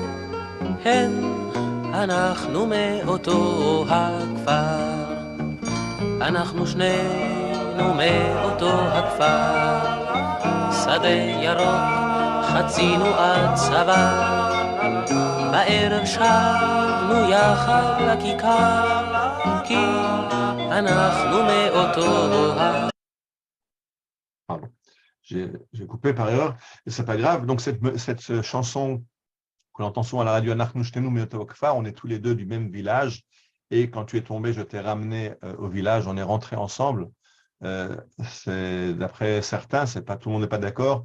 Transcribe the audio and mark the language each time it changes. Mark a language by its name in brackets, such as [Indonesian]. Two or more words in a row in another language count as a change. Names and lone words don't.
[Hebrew] אנחנו מאותו הכפר, אנחנו שנינו מאותו הכפר, שדה ירוק, חצינו עד צבא, בערב שבנו יחד לכיכר, כי אנחנו מאותו [French] Pardon. J'ai coupé par erreur, et c'est pas grave. Donc cette chanson qu'on entend souvent à la radio, [Hebrew] אנחנו שנינו מאותו כפר, [French] on est tous les deux du même village, et quand tu es tombé, je t'ai ramené au village, on est rentrés ensemble. D'après certains, c'est pas tout le monde n'est pas d'accord.